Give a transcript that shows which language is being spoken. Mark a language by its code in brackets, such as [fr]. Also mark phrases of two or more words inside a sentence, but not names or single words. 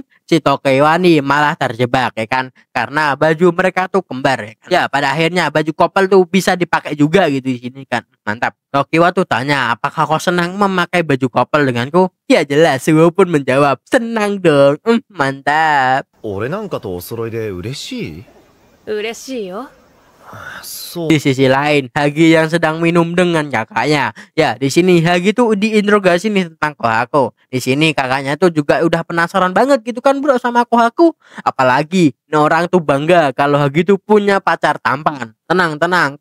[id] Si Tokiwa nih malah terjebak ya kan, karena baju mereka tuh kembar ya kan? Ya pada akhirnya baju couple tuh bisa dipakai juga gitu di sini kan. Mantap. Tokiwa tuh tanya, apakah kau senang memakai baju couple denganku? Ya jelas Suwo pun menjawab, senang dong. Mantap. [ja] 俺なんかとお揃いで嬉しい嬉しいよ。そう。 [id] Di sisi lain, Hagi yang sedang minum dengan kakaknya. Ya, di sini Hagi tuh diinterogasi nih tentang Kohaku. Di sini kakaknya tuh juga udah penasaran banget gitu kan bro sama Kohaku. Apalagi orang tuh bangga kalau Hagi tuh punya pacar tampan. Tenang.